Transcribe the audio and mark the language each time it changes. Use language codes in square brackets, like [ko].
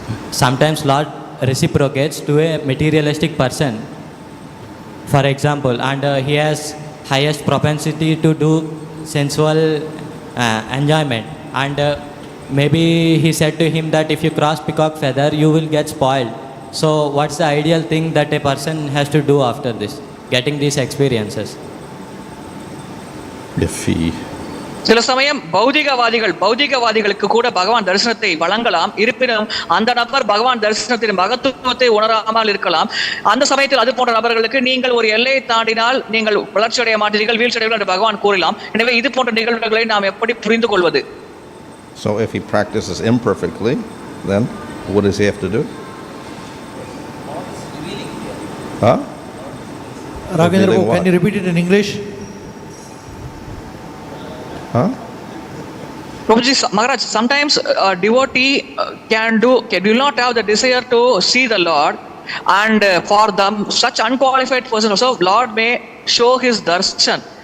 [en] Sometimes Lord reciprocates to a materialistic person, for example, and he has highest propensity to do sensual enjoyment, and maybe he said to him that if you cross peacock feather you will get spoiled. So what's the ideal thing that a person has to do after this, getting these experiences? If he [ta] சில சமயம் பௌதிகவாதிகளுக்கு கூட பகவான் தரிசனத்தை வழங்கலாம். இருப்பினும் அந்த நபர் பகவான் தரிசனத்தின் மகத்துவத்தை உணராமல் இருக்கலாம். அந்த சமயத்தில் அது போன்ற நபர்களுக்கு நீங்கள் ஒரு எல்லையை தாண்டினால் நீங்கள் வளர்ச்சி அடைய மாட்டீர்கள், வீழ்ச்சி அடைவீர்கள் என்று பகவான் கூறலாம். எனவே இது போன்ற நிகழ்வுகளை நாம் எப்படி புரிந்து கொள்வது? [en] So if he practices imperfectly, then what does he have to do? Huh? Raghindra, can you repeat it in English? Huh? Prabhuji, Maharaj, sometimes a devotee will not have the desire to see the Lord, and for them such unqualified person also Lord may show his darshan.